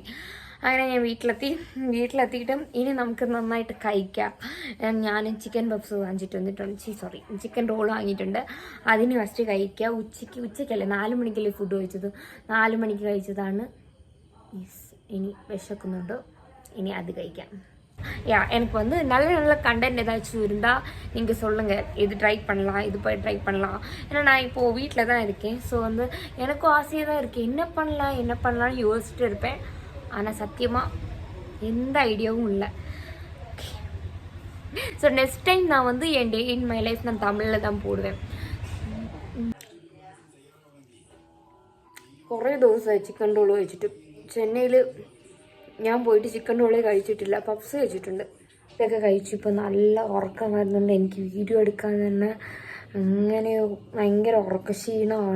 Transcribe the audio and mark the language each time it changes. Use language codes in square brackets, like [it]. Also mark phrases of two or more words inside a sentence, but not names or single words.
[ml] അങ്ങനെ ഞാൻ വീട്ടിലെത്തിയിട്ടും ഇനി നമുക്ക് നന്നായിട്ട് കഴിക്കാം. ഞാൻ ചിക്കൻ പപ്സ് വാങ്ങിച്ചിട്ട് വന്നിട്ടുണ്ട്. ചിക്കൻ റോൾ വാങ്ങിയിട്ടുണ്ട്. അതിന് ഫസ്റ്റ് കഴിക്കുക. ഉച്ചയ്ക്കല്ലേ 4 മണിക്കല്ലേ ഫുഡ് കഴിച്ചത്. 4 മണിക്ക് കഴിച്ചതാണ്. ഇനി വിശക്കുന്നുണ്ട്. [ta] இனி அது കഴിക്കാം. எனக்கு வந்து நல்ல கண்டென்ட் ஏதாச்சும் இருந்தால் நீங்கள் சொல்லுங்கள். இது ட்ரை பண்ணலாம், இது போய் ட்ரை பண்ணலாம். ஏன்னா நான் இப்போது வீட்டில் தான் இருக்கேன். ஸோ வந்து எனக்கும் ஆசையாக தான் இருக்குது. என்ன பண்ணலாம்னு யோசிச்சுட்டு இருப்பேன். ஆனால் சத்தியமாக எந்த ஐடியாவும் இல்லை. ஸோ [en] next time [ta] நான் வந்து என் [en] day in my life [ta] நான் தமிழில் தான் போடுவேன். [ml] കുറേ ദിവസമായി ചിക്കൻ റോൾ കഴിച്ചിട്ട്. ചെന്നൈയിൽ ഞാൻ പോയിട്ട് ചിക്കൻ റോളേ കഴിച്ചിട്ടില്ല. പപ്സ് കഴിച്ചിട്ടുണ്ട്. ഇതൊക്കെ കഴിച്ചു. ഇപ്പോൾ നല്ല ഉറക്കം വരുന്നുണ്ട്. എനിക്ക് വീഡിയോ എടുക്കാൻ തന്നെ അങ്ങനെ ഭയങ്കര ഉറക്കക്ഷീണമാണ്.